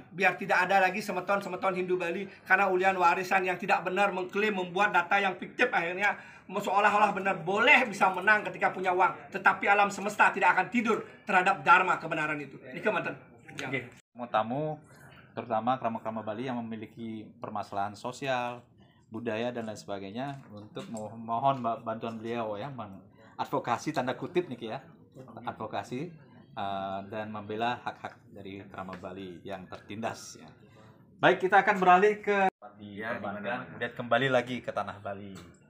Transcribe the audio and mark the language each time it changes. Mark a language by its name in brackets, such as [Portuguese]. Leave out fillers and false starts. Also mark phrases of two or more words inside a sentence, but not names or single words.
[Indonesian] Biar tidak ada lagi semeton-semeton Hindu Bali karena ulian warisan yang tidak benar mengklaim membuat data yang fiktif akhirnya seolah-olah benar boleh bisa menang ketika punya uang, tetapi alam semesta tidak akan tidur terhadap dharma kebenaran itu. Ini kemanten. Ya. Oke, tamu terutama krama-krama Bali yang memiliki permasalahan sosial, budaya dan lain sebagainya untuk mohon bantuan beliau ya advokasi tanda kutip nih ya advokasi dan membela hak-hak dari krama Bali yang tertindas ya. Baik, kita akan beralih ke kemudian kembali lagi ke tanah Bali.